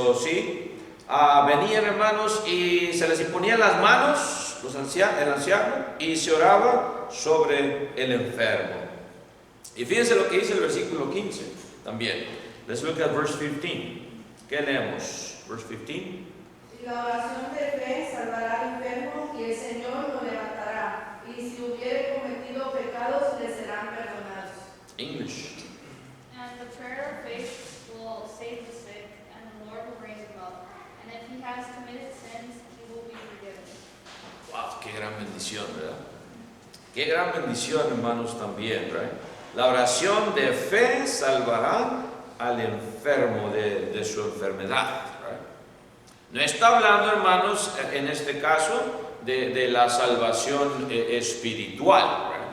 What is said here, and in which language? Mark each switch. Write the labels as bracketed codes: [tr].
[es] Sí, venían, hermanos, y se les imponían las manos, el anciano, y se oraba sobre el enfermo. Y fíjense lo que dice el versículo 15 también. [en] Let's look at verse 15. [es] ¿Qué leemos? [en] Verse 15. [es] Y la oración de fe salvará al enfermo y el Señor lo levantará. Y si hubiere cometido pecados, le serán perdonados. [en] English. And the prayer of faith will save the sick, and the Lord will raise him up. And if he has committed sins, he will be forgiven. [es] Wow, qué gran bendición, ¿verdad? Qué gran bendición, hermanos, también, ¿verdad? La oración de fe salvará al enfermo de su enfermedad, ¿verdad? No está hablando, hermanos, en este caso, de la salvación espiritual, ¿verdad?